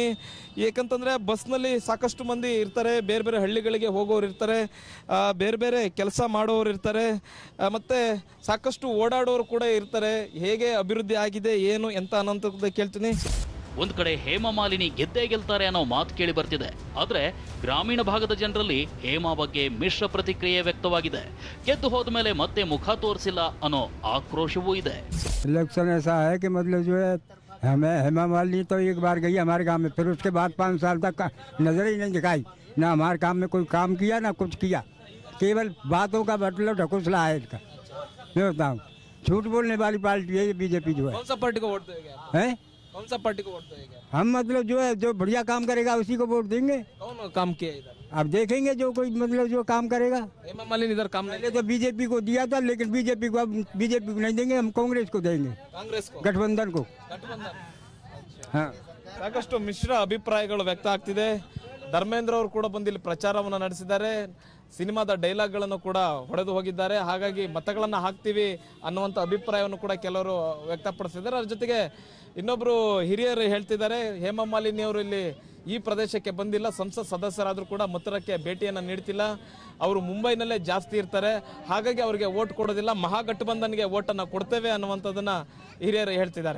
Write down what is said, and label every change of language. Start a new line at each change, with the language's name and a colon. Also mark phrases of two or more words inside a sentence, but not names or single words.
Kannada: ಏಕೆಂತಂದರೆ ಬಸ್ನಲ್ಲಿ ಸಾಕಷ್ಟು ಮಂದಿ ಇರ್ತಾರೆ, ಬೇರೆ ಬೇರೆ ಹಳ್ಳಿಗಳಿಗೆ ಹೋಗೋರು ಇರ್ತಾರೆ, ಬೇರೆ ಬೇರೆ ಕೆಲಸ ಮಾಡೋರು ಇರ್ತಾರೆ, ಮತ್ತು ಸಾಕಷ್ಟು ಓಡಾಡೋರು ಕೂಡ ಇರ್ತಾರೆ. ಹೇಗೆ ಅಭಿವೃದ್ಧಿ ಆಗಿದೆ ಏನು ಎಂತ ಅನ್ನೋಂಥದ್ದು ಕೇಳ್ತೀನಿ. ಒಂದ್ ಕಡೆ ಹೇಮಾ ಮಾಲಿನಿ ಗೆದ್ದೇ ಗೆಲ್ತಾರೆ ಅನ್ನೋ ಮಾತು ಕೇಳಿ ಬರ್ತಿದೆ. ಆದ್ರೆ ಗ್ರಾಮೀಣ ಭಾಗದ ಜನರಲ್ಲಿ ಹೇಮಾ ಬಗ್ಗೆ ಮಿಶ್ರ ಪ್ರತಿಕ್ರಿಯೆ ವ್ಯಕ್ತವಾಗಿದೆ. ಗೆದ್ದು ಹೋದ ಮೇಲೆ ಮತ್ತೆ ಮುಖ ತೋರಿಸಿಲ್ಲ ಅನ್ನೋ ಆಕ್ರೋಶವೂ ಇದೆ.
Hindi: इलेक्शन ऐसा है कि मतलब जो है हमें हेमा मालिनी तो एक बार गई हमारे गांव में, फिर उसके बाद 5 साल तक नजर ही नहीं दिखाई, ना हमारे काम में कोई काम किया ना कुछ किया, केवल बातों का मतलब ढकोसला है इसका। मैं बताऊँ, झूठ बोलने वाली पार्टी है ये बीजेपी जो है। कौन सा पार्टी को वोट देंगे? हैं? कौन सा पार्टी को वोट देंगे? हम मतलब जो है जो बढ़िया काम करेगा उसी को वोट देंगे। कौन काम किया इधर? अब देखेंगे जो कोई मतलब जो काम करेगा। हेमा मालिनी इधर काम नहीं, पहले तो बीजेपी को दिया था, लेकिन बीजेपी को अब बीजेपी को नहीं देंगे, हम कांग्रेस को देंगे, कांग्रेस को, गठबंधन को। हाँ,
Kannada: ಸಾಕಷ್ಟು ಮಿಶ್ರ ಅಭಿಪ್ರಾಯಗಳು ವ್ಯಕ್ತ ಆಗ್ತಿದೆ. ಧರ್ಮೇಂದ್ರ ಅವರು ಕೂಡ ಬಂದು ಇಲ್ಲಿ ಪ್ರಚಾರವನ್ನು ನಡೆಸಿದ್ದಾರೆ, ಸಿನಿಮಾದ ಡೈಲಾಗ್ಗಳನ್ನು ಕೂಡ ಹೊಡೆದು ಹೋಗಿದ್ದಾರೆ. ಹಾಗಾಗಿ ಮತಗಳನ್ನು ಹಾಕ್ತೀವಿ ಅನ್ನುವಂಥ ಅಭಿಪ್ರಾಯವನ್ನು ಕೂಡ ಕೆಲವರು ವ್ಯಕ್ತಪಡಿಸಿದ್ದಾರೆ. ಅದ್ರ ಜೊತೆಗೆ ಇನ್ನೊಬ್ರು ಹಿರಿಯರು ಹೇಳ್ತಿದ್ದಾರೆ, ಹೇಮಾ ಮಾಲಿನಿ ಅವರು ಇಲ್ಲಿ ಈ ಪ್ರದೇಶಕ್ಕೆ ಬಂದಿಲ್ಲ, ಸಂಸತ್ ಸದಸ್ಯರಾದರೂ ಕೂಡ ಮಥುರಕ್ಕೆ ಭೇಟಿಯನ್ನು ನೀಡ್ತಿಲ್ಲ, ಅವರು ಮುಂಬೈನಲ್ಲೇ ಜಾಸ್ತಿ ಇರ್ತಾರೆ, ಹಾಗಾಗಿ ಅವರಿಗೆ ವೋಟ್ ಕೊಡೋದಿಲ್ಲ, ಮಹಾಗಠಬಂಧನ್ಗೆ ವೋಟನ್ನು ಕೊಡ್ತೇವೆ ಅನ್ನುವಂಥದ್ದನ್ನ ಹಿರಿಯರು ಹೇಳ್ತಿದ್ದಾರೆ.